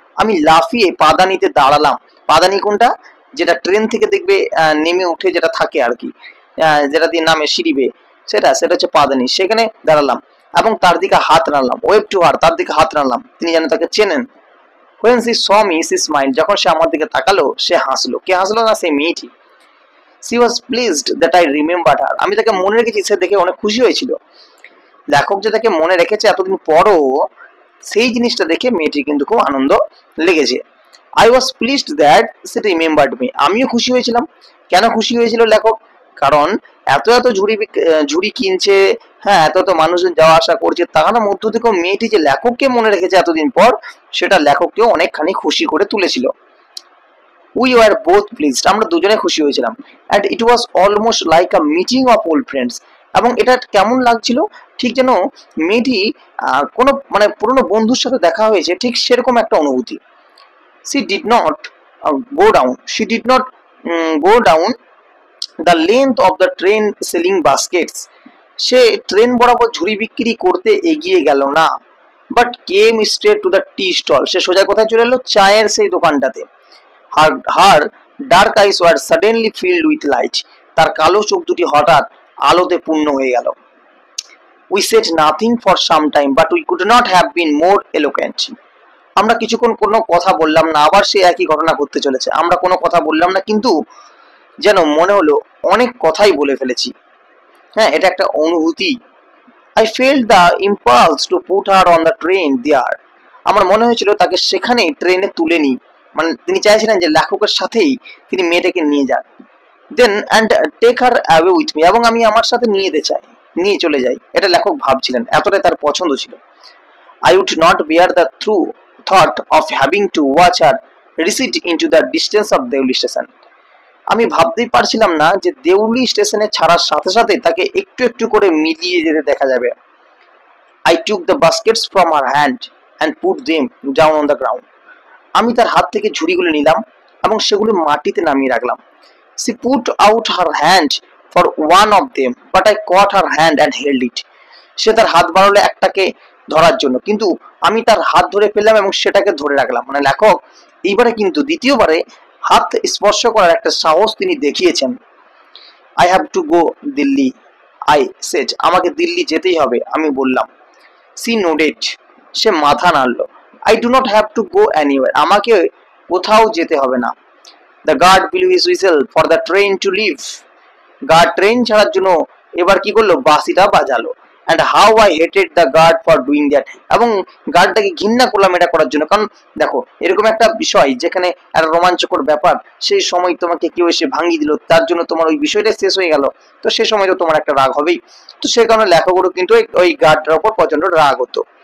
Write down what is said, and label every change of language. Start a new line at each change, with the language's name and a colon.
Bangla: আমি লাফিয়ে পাদানিতে দাঁড়ালাম। পাদানি কোনটা? যেটা ট্রেন থেকে দেখবে নেমে উঠে যেটা থাকে আর কি, যেটা দিয়ে নামে সিঁড়ি বেয়ে, সেটা হচ্ছে পাদানি। সেখানে দাঁড়ালাম এবং তার দিকে হাত নাড়লাম।
English: wave to her,
Bangla: তার দিকে হাত নাড়লাম, তিনি যেন তাকে চেনেন।
English: When she saw me, she smiled.
Bangla: যখন সে আমার দিকে তাকালো, সে হাসলো। কে হাসলো? না, সেই মেয়েটি।
English: She was pleased that I remembered her.
Bangla: আমি তাকে মনে রেখেছি, সে দেখে অনেক খুশি হয়েছিল। লেখক যে তাকে মনে রেখেছে এতদিন পরও, সেই জিনিসটা দেখে মেয়েটির কিন্তু খুব আনন্দ লেগেছে।
English: I was pleased that she remembered me.
Bangla: আমিও খুশি হয়েছিলাম। কেন খুশি হয়েছিল লেখক? কারণ এত ঝুড়ি কিনছে, হ্যাঁ, এত মানুষজন যাওয়া আসা করছে, তার মধ্য থেকেও মেয়েটি যে লেখককে মনে রেখেছে এতদিন পর, সেটা লেখককেও অনেকখানি খুশি করে তুলেছিল।
English: We were both pleased.
Bangla: আমরা দুজনে খুশি হয়েছিলাম।
English: And it was almost like a meeting of old friends.
Bangla: এবং এটা কেমন লাগছিল? ঠিক যেন মেয়েটি কোনো পুরনো বন্ধুর সাথে দেখা হয়েছে, ঠিক সেরকম একটা অনুভূতি।
English: She did not go down. She did not go down the length of the train selling baskets.
Bangla: Say train বরাবর ঝুড়ি বিক্রি করতে এগিয়ে গেল না,
English: but came straight to the tea stall.
Bangla: সে সোজা কোথায় চলে এলো? চায়ের সেই দোকানটাতে।
English: Her dark eyes were suddenly filled with light.
Bangla: তার কালো চোখ দুটি হঠাৎ আলোতে পূর্ণ হয়ে গেল।
English: We said nothing for some time, but we could not have been more eloquent.
Bangla: আমরা কিছুক্ষণ কোনো কথা বললাম না। আবার সে একই ঘটনা ঘটতে চলেছে। আমরা কোনো কথা বললাম না, কিন্তু যেন মনে হলো অনেক কথাই বলে ফেলেছি। হ্যাঁ, এটা একটা অনুভূতি।
English: I felt the impulse to put her on the train there.
Bangla: আমার মনে হয়েছিল তাকে সেখানে ট্রেনে তুলে নিই। তিনি চাইছিলেন যে লেখকের সাথেই তিনি মেয়েটাকে নিয়ে যান।
English: Then and take her away with me.
Bangla: এবং আমি আমার সাথে নিয়ে চলে যাই। এটা লেখক ভাবছিলেন, এতটাই তার পছন্দ ছিল।
English: I would not bear the thought of having to watch her recede into the distance of Deuli station.
Bangla: আমি ভাবতেই পারছিলাম না যে দেউলি স্টেশনে ছাড়ার সাথে সাথে তাকে একটু একটু করে মিলিয়ে যেতে দেখা যাবে।
English: I took the baskets from her hand and put them down on the ground.
Bangla: আমি তার হাত থেকে ঝুড়িগুলো নিলাম এবং সেগুলো মাটিতে নামিয়ে রাখলাম।
English: She put out her hand for one of them, but I caught her hand and held it.
Bangla: সে তার হাত বাড়ালো একটাকে ধরার জন্য, কিন্তু আমি তার হাত ধরে ফেললাম এবং সেটাকে ধরে রাখলাম। লেখক এইবারে কিন্তু দ্বিতীয়বারে হাত স্পর্শ করার একটা সাহস তিনি দেখিয়েছেন।
English: I have to go
Bangla: Delhi,
English: I said.
Bangla: আমাকে দিল্লি যেতেই হবে, আমি বললাম।
English: She nodded.
Bangla: সে মাথা নাড়ল।
English: I do not have to go anywhere.
Bangla: আমাকে কোথাও যেতে হবে না।
English: The guard blew his whistle for the train to leave.
Bangla: Guard train ছাড়ার জন্য এবার কি করলো? বাঁশিটা বাজালো।
English: And how I hated the guard for doing that.
Bangla: এবং গার্ডটাকে ঘৃণা করলাম এটা করার জন্য। কারণ দেখো, এরকম একটা বিষয় যেখানে একটা রোমাঞ্চকর ব্যাপার, সেই সময় তোমাকে কেউ এসে ভাঙিয়ে দিল, তার জন্য তোমার ওই বিষয়টা শেষ হয়ে গেল, তো সেই সময় তো তোমার একটা রাগ হবেই। তো সেই কারণে লেখকগুলো কিন্তু ওই গার্ডটার উপর প্রচন্ড রাগ হতো।